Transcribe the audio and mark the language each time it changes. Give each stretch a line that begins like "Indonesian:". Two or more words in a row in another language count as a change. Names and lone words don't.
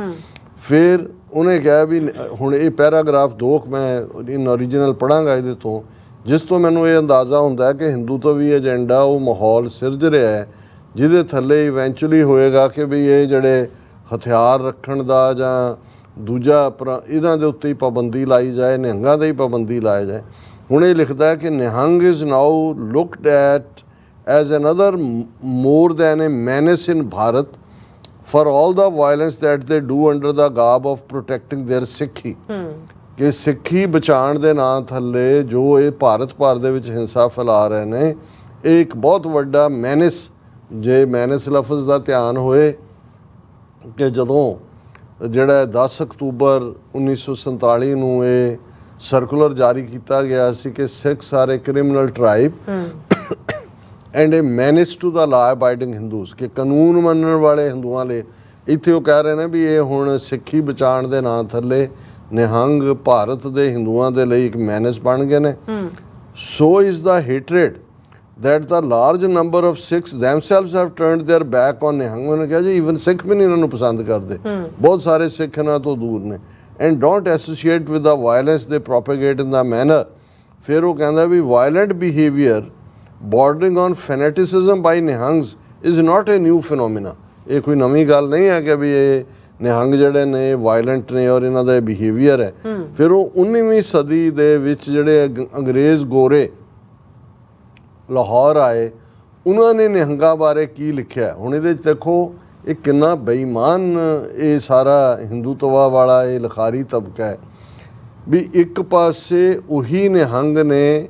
Punjabi: ਫਿਰ ਉਹਨੇ ਕਿਹਾ ਵੀ ਹੁਣ ਇਹ ਪੈਰਾਗ੍ਰਾਫ 2 ਮੈਂ
English: in original
Punjabi: ਪੜ੍ਹਾਂਗਾ ਇਹਦੇ ਤੋਂ ਜਿਸ ਤੋਂ ਮੈਨੂੰ ਇਹ ਅੰਦਾਜ਼ਾ ਹੁੰਦਾ ਕਿ ਹਿੰਦੂ ਤੋਂ ਵੀ ਏਜੰਡਾ ਉਹ ਮਾਹੌਲ ਸਿਰਜ ਰਿਹਾ ਹੈ ਜਿਹਦੇ ਥੱਲੇ ਇਵੈਂਚੁਅਲੀ ਹੋਏਗਾ ਕਿ ਵੀ ਇਹ ਜਿਹੜੇ ਹਥਿਆਰ ਰੱਖਣ ਦਾ ਜਾਂ ਦੂਜਾ ਇਹਨਾਂ ਦੇ ਉੱਤੇ ਹੀ ਪਾਬੰਦੀ ਲਾਈ ਜਾਏ ਨਿਹੰਗਾਂ ਦੇ ਹੀ ਪਾਬੰਦੀ ਲਾਈ ਜਾਏ। ਹੁਣ ਇਹ ਲਿਖਦਾ ਹੈ ਕਿ ਨਿਹੰਗ
English: is now looked at as another more than a menace in ਭਾਰਤ for all the violence that they do under the garb of protecting their
Punjabi: ਸਿੱਖੀ ਕਿ ਸਿੱਖੀ ਬਚਾਉਣ ਦੇ ਨਾਂ ਥੱਲੇ ਜੋ ਇਹ ਭਾਰਤ ਭਰ ਦੇ ਵਿੱਚ ਹਿੰਸਾ ਫੈਲਾ ਰਹੇ ਨੇ ਇਹ ਇੱਕ ਬਹੁਤ ਵੱਡਾ ਮੈਨੇਸ ਜੇ ਮੈਨੇਸ ਲਫ਼ਜ਼ ਦਾ ਧਿਆਨ ਹੋਏ ਕਿ ਜਦੋਂ ਜਿਹੜਾ 10 ਅਕਤੂਬਰ 1947 ਨੂੰ ਇਹ ਸਰਕੂਲਰ ਜਾਰੀ ਕੀਤਾ ਗਿਆ ਸੀ ਕਿ ਸਿੱਖ ਸਾਰੇ
English: criminal tribe and a menace to the law abiding Hindus
Punjabi: ਕਿ ਕਾਨੂੰਨ ਮੰਨਣ ਵਾਲੇ ਹਿੰਦੂਆਂ ਲਈ ਇੱਥੇ ਉਹ ਕਹਿ ਰਹੇ ਨੇ ਵੀ ਇਹ ਹੁਣ ਸਿੱਖੀ ਬਚਾਉਣ ਦੇ ਨਾਂ ਥੱਲੇ ਨਿਹੰਗ ਭਾਰਤ ਦੇ ਹਿੰਦੂਆਂ ਦੇ ਲਈ ਇੱਕ ਮੈਨੇਸ ਬਣ ਗਏ ਨੇ।
English: so is the hatred that the large number of Sikhs themselves have turned their back on Nihang।
Punjabi: ਉਹਨੇ ਕਿਹਾ ਜੀ ਈਵਨ ਸਿੱਖ ਵੀ ਨਹੀਂ ਇਹਨਾਂ ਨੂੰ ਪਸੰਦ ਕਰਦੇ, ਬਹੁਤ ਸਾਰੇ ਸਿੱਖ ਇਹਨਾਂ ਤੋਂ ਦੂਰ ਨੇ।
English: and don't associate with the violence they propagate in the manner।
Punjabi: ਫਿਰ ਉਹ ਕਹਿੰਦਾ ਵੀ
English: violent behavior bordering on fanaticism by Nihangs is not a new phenomena।
Punjabi: ਇਹ ਕੋਈ ਨਵੀਂ ਗੱਲ ਨਹੀਂ ਹੈ ਕਿ ਵੀ ਇਹ ਨਿਹੰਗ ਜਿਹੜੇ ਨੇ ਵਾਇਲੈਂਟ ਨੇ ਔਰ ਇਹਨਾਂ ਦਾ ਬਿਹੇਵੀਅਰ ਹੈ। ਫਿਰ ਉਹ 19ਵੀਂ ਸਦੀ ਦੇ ਵਿੱਚ ਜਿਹੜੇ ਅੰਗਰੇਜ਼ ਗੋਰੇ ਲਾਹੌਰ ਆਏ, ਉਹਨਾਂ ਨੇ ਨਿਹੰਗਾਂ ਬਾਰੇ ਕੀ ਲਿਖਿਆ। ਹੁਣ ਇਹਦੇ 'ਚ ਦੇਖੋ ਇਹ ਕਿੰਨਾ ਬੇਈਮਾਨ ਇਹ ਸਾਰਾ ਹਿੰਦੂਤਵਾ ਵਾਲਾ ਇਹ ਲਿਖਾਰੀ ਤਬਕਾ ਹੈ ਵੀ ਇੱਕ ਪਾਸੇ ਉਹੀ ਨਿਹੰਗ ਨੇ।